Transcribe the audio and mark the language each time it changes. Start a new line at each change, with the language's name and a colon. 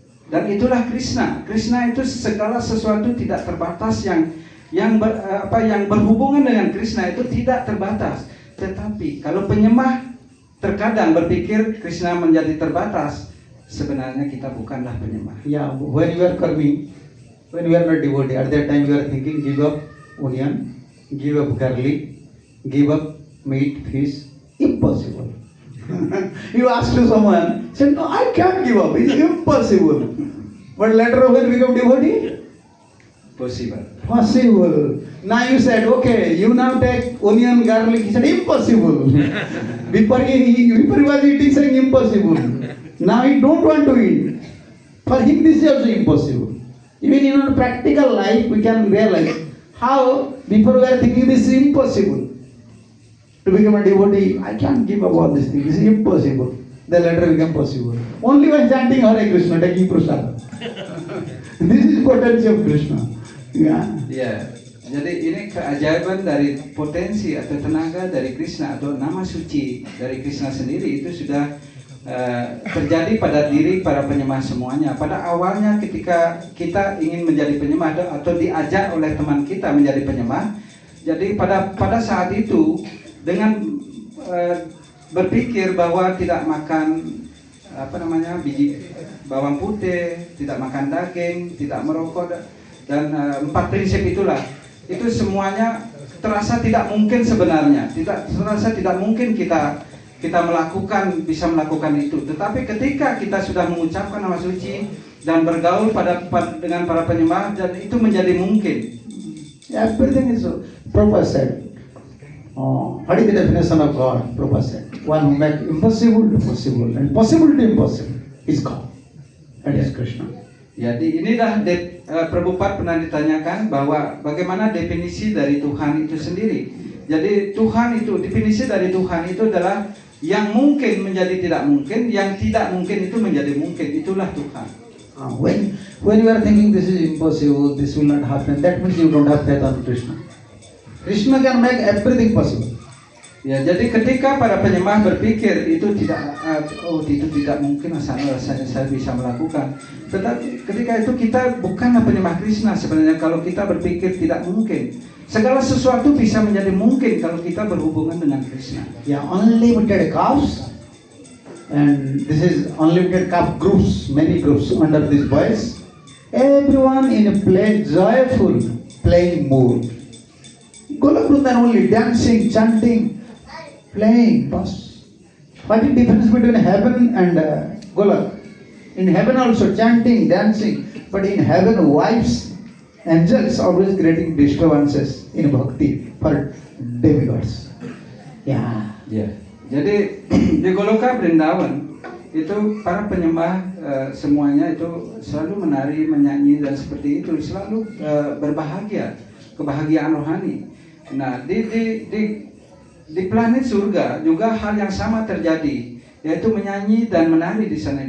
Indonesian: Dan itulah Krishna. Krishna itu segala sesuatu tidak terbatas, yang berhubungan dengan Krishna itu tidak terbatas. Tetapi kalau penyembah terkadang berpikir Krishna menjadi terbatas, sebenarnya kita bukanlah penyembah.
English: Yeah, when you are karmi, when you are not devotee, at that time you are thinking give up onion, give up garlic, give up meat, fish. Impossible. You ask to someone, say no, I can't give up. It's impossible. But later when you become devotee, Possible. possible. Now you said, okay, you now take onion, garlic. He said, impossible. Before he was eating, saying impossible. Now he don't want to eat. For him, this is also impossible. Even in our practical life, we can realize how before we are thinking this is impossible. To become a devotee, I can't give up all these things. This is impossible. Then later become possible. Only when chanting Hare Krishna, taking prasad. This is potency of Krishna.
Indonesian: Ya, jadi ini keajaiban dari potensi atau tenaga dari Krishna atau nama suci dari Krishna sendiri itu sudah terjadi pada diri para penyembah semuanya. Pada awalnya ketika kita ingin menjadi penyembah atau diajak oleh teman kita menjadi penyembah, jadi pada saat itu dengan berpikir bahwa tidak makan biji bawang putih, tidak makan daging, tidak merokok, dan 4 prinsip itulah, itu semuanya terasa tidak mungkin sebenarnya, terasa tidak mungkin kita bisa melakukan itu. Tetapi ketika kita sudah mengucapkan nama suci dan bergaul dengan para penyembah, dan itu menjadi mungkin.
English: Everything is so. Prabhupada said, what is the definition of God? Prabhupada said, one who makes impossible to possible and possible to impossible is God. That is Krishna.
Indonesian: Jadi inilah Prabhupada pernah ditanyakan bahwa bagaimana definisi dari Tuhan itu sendiri. Jadi definisi dari Tuhan itu adalah yang mungkin menjadi tidak mungkin, yang tidak mungkin itu menjadi mungkin. Itulah Tuhan.
English: When you are thinking this is impossible, this will not happen, that means you don't have faith on Krishna. Krishna can make everything possible.
Indonesian: Ya, jadi ketika para penyembah berpikir itu tidak mungkin, rasanya saya bisa melakukan. Tetapi ketika itu kita bukanlah penyembah Krishna sebenarnya kalau kita berpikir tidak mungkin. Segala sesuatu bisa menjadi mungkin kalau kita berhubungan dengan Krishna.
English: Yeah, unlimited calves, and this is unlimited calf groups, many groups under this voice. Everyone in a joyful playing mood. Golok Vrindavan only dancing, chanting, playing. What is the difference between heaven and Golok? In heaven also chanting, dancing, but in heaven wives, angels always creating disturbances in bhakti for demigods. Yeah.
Indonesian: Ya. Jadi di Goloka Vrindavan itu para penyembah semuanya itu selalu menari, menyanyi dan seperti itu, selalu berbahagia, kebahagiaan rohani. Nah, di planet surga juga hal yang sama terjadi, yaitu menyanyi dan menari di sana.